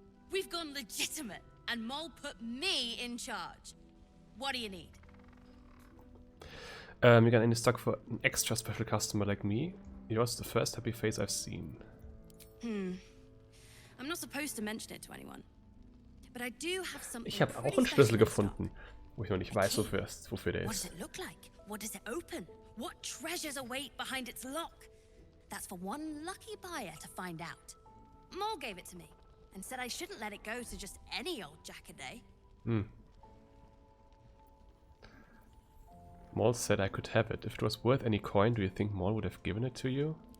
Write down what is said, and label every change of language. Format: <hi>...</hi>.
<en>We've gone legitimate, and Mole put me in charge. What do you need? You got any stock for an extra special customer like me? Yours the first happy face I've seen. I'm not supposed to mention it to anyone. But I do have something.</en> <de>Ich habe auch einen Schlüssel gefunden, wo ich noch nicht weiß, wofür der</de> <en>What does</en> <de>ist.</de> <en>it look like? What does it open? What treasures await behind its lock? That's for one lucky buyer to find out. Mole gave it to me and said I shouldn't let it go to just any old Jackaday. Maul said I could have it. If it was worth any coin, do you think Maul would have given it to you?</en>